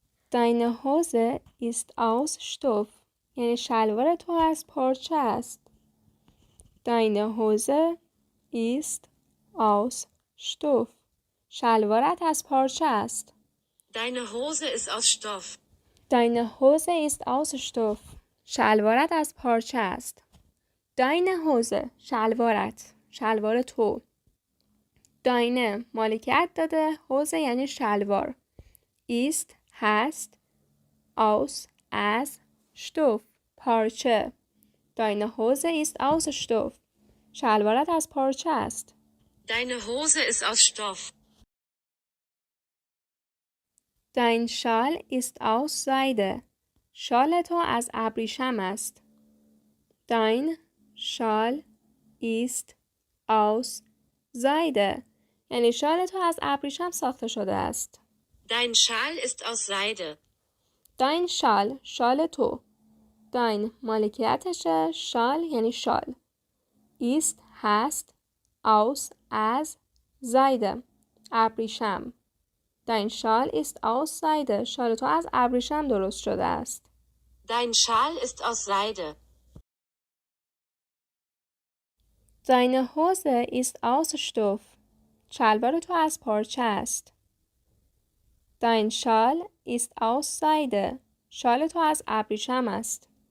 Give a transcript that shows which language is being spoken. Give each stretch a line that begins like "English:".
German: Deine Hose ist aus Stoff
Persian: یعنی شلوار تو از پارچه است
German: Deine Hose ist aus Stoff
Persian: شلوارت از پارچه است
German: Deine Hose ist aus Stoff. Deine Hose ist aus Stoff
Persian: شلوارت از پارچه است
German: Deine Hose شلوارت شلوار تو Deine مالکیت داده Hose یعنی شلوار ist هست aus از Stoff پارچه Deine Hose ist aus Stoff شلوارت از پارچه است Deine Hose ist aus Stoff. Dein Schal ist aus Seide
Persian: شال تو از ابریشم است
German: Dein Schal ist aus Seide
Persian: یعنی شال تو از ابریشم ساخته شده است
German: Dein Schal ist aus Seide. Dein Schal شال تو Dein مالکیتشه شال یعنی شال ist هست aus از Seide ابریشم Dein Schal ist aus Seide
Persian: شال تو از ابریشم درست شده است
German: Dein Schal ist aus Seide. Deine Hose ist aus Stoff
Persian: شلوار تو از پارچه است
German: Dein Schal ist aus Seide
Persian: شال تو از ابریشم است